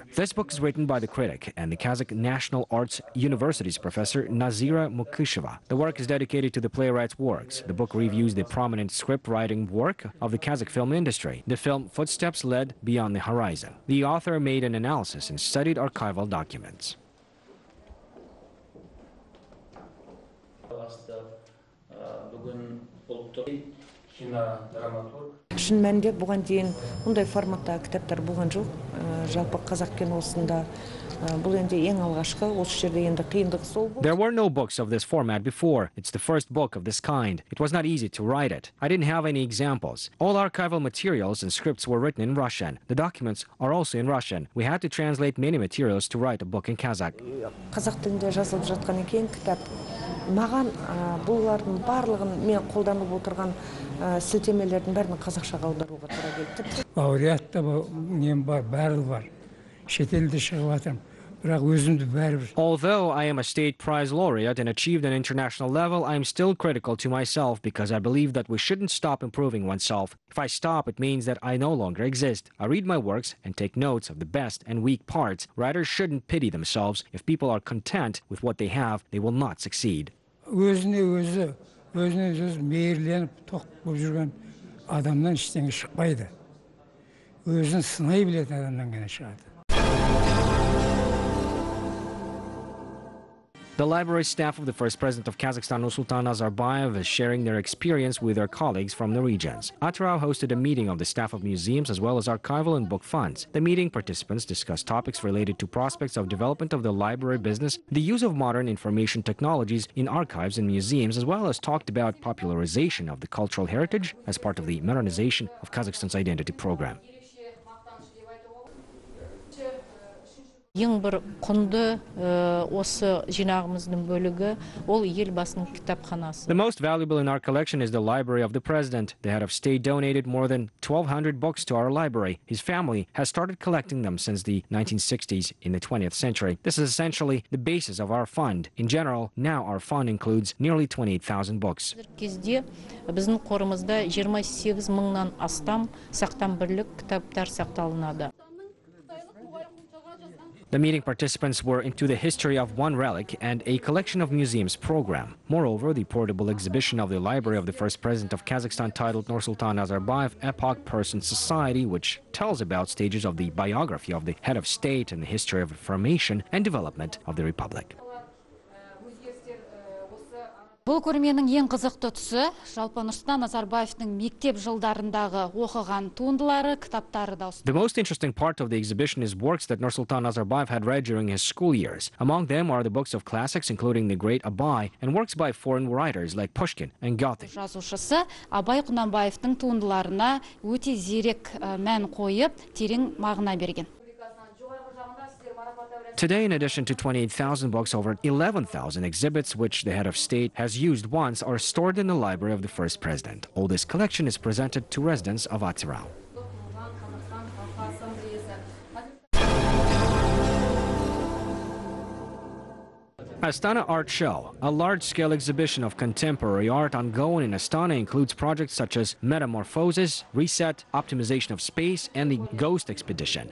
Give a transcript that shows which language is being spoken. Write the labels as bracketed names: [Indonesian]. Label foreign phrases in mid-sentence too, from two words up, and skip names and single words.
[English] This book is written by the critic and the Kazakh National Arts University's professor Nazira Mukisheva. The work is dedicated to the playwright's works. The book reviews the prominent script-writing work of the Kazakh film industry. The film Footsteps Led Beyond the Horizon. The author made an analysis and studied archival documents. [Kazakh] Шын мәнінде бұған дейін мұндай форматта кітаптар болған жоқ. Жалпы қазақ киносында бұл енді ең алғашқы, осы жерде енді қиындық сол болды. [English] There were no books of this format before. It's the first book of this kind. It was not easy to write it. I didn't have any examples. All archival materials and scripts were written in Russian. The documents are also in Russian. We had to translate many materials to write a book in Kazakh. [Kazakh] Қазақ тілінде жазылып жатқан екен кітап. Маған бұлардың барлығын мен қолданып отырған сілтемелердің бәрін қазақшаға аударуға тура келді. Лауреат та нем бар, бәрі бар. Шетелде шығып жатырмын. [English] Although I am a state prize laureate and achieved an international level, I am still critical to myself because I believe that we shouldn't stop improving oneself. If I stop, it means that I no longer exist. I read my works and take notes of the best and weak parts. Writers shouldn't pity themselves. If people are content with what they have, they will not succeed. [Kazakh] Өзіне өзі мейірленіп тоқып болып жүрген адамнан ештеңе шықпайды. Өзін сынай білетін адамнан ғана шығады. [English] The library staff of the first president of Kazakhstan, Nursultan Nazarbayev, is sharing their experience with their colleagues from the regions. Atyrau hosted a meeting of the staff of museums as well as archival and book funds. The meeting participants discussed topics related to prospects of development of the library business, the use of modern information technologies in archives and museums, as well as talked about popularization of the cultural heritage as part of the modernization of Kazakhstan's identity program. [Kazakh] Ең бір құнды осы жинағымыздың бөлігі ол елбасының кітапханасы. [English] The most valuable in our collection is the library of the president. The head of state donated more than 1,200 books to our library. His family has started collecting them since the 1960s in the 20th century. This is essentially the basis of our fund. In general, now our fund includes nearly 28,000 books. [Kazakh] Кезде біздің қорымызда 28 мыңнан астам сақтан бірлік кітаптар сақталынады. [English] The meeting participants were into the history of one relic and a collection of museums program. Moreover, the portable exhibition of the library of the first president of Kazakhstan titled Nursultan Nazarbayev Epoch Person Society, which tells about stages of the biography of the head of state and the history of formation and development of the republic. [Kazakh] Бұл көрменің ең қызықты тұсы жалпы Нұрсұлтан Назарбаевтың мектеп жылдарындағы оқыған туындылары, кітаптары да. [English] The most interesting part of the exhibition is works that Nursultan Nazarbayev had read during his school years. Among them are the books of classics, including the great Abay, and works by foreign writers like Pushkin and Goethe. [Kazakh] Жазушысы Абай Құнанбаевтың туындыларына өте зерек мән қойып, терең мағына берген. [English] Today, in addition to 28,000 books, over 11,000 exhibits, which the head of state has used once, are stored in the library of the first president. All this collection is presented to residents of Atyrau. Astana Art Show, a large-scale exhibition of contemporary art ongoing in Astana, includes projects such as Metamorphosis, Reset, Optimization of Space, and the Ghost Expedition.